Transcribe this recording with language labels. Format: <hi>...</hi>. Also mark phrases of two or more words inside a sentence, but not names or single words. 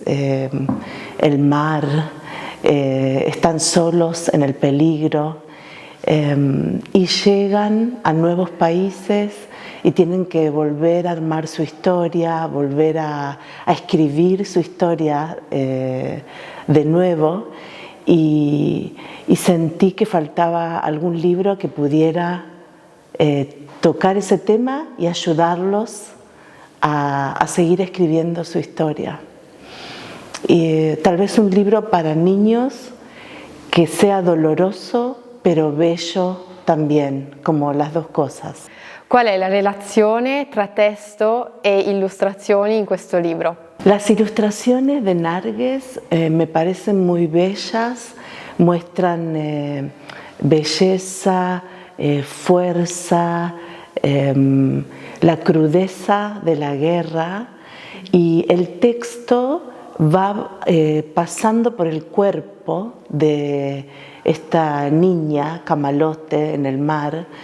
<es>el mar, están solos en el peligro y llegan a nuevos países y tienen que volver a armar su historia, volver a escribir su historia de nuevo y sentí que faltaba algún libro que pudiera tocar ese tema y ayudarlos a seguir escribiendo su historia. Y tal vez un libro para niños que sea doloroso pero bello también, como las dos cosas.</es> <it>Qual è la relazione tra testo e illustrazioni in questo libro?</it> <es>Las ilustraciones de Narges me parecen muy bellas, muestran belleza, fuerza, la crudeza de la guerra, y el texto va pasando por el cuerpo de esta niña camalote en el mar.</es>